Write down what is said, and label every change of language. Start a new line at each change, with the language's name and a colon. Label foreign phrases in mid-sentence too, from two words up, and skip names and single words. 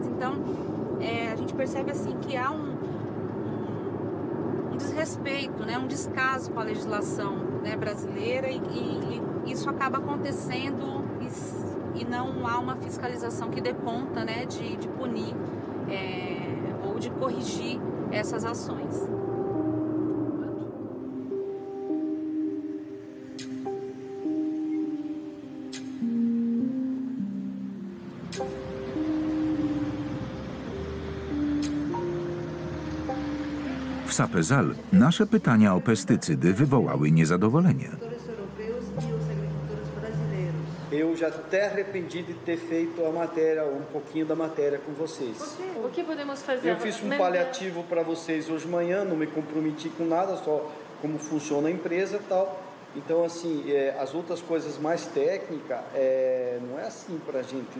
Portuguese: Então, a gente percebe assim que há um desrespeito, né? Um descaso com a legislação, né, brasileira e isso acaba acontecendo e não há uma fiscalização que dê conta, né, de punir ou de corrigir essas ações.
Polish: W Sapezal nasze pytania o pestycydy wywołały niezadowolenie.
Portuguese: Eu já até arrependi de ter feito a matéria, pouquinho da matéria com vocês. O que podemos fazer? Eu fiz paliativo para vocês hoje de manhã, não me comprometi com nada, só como funciona a empresa e tal. Então, assim, as outras coisas mais técnicas, não é assim para a gente...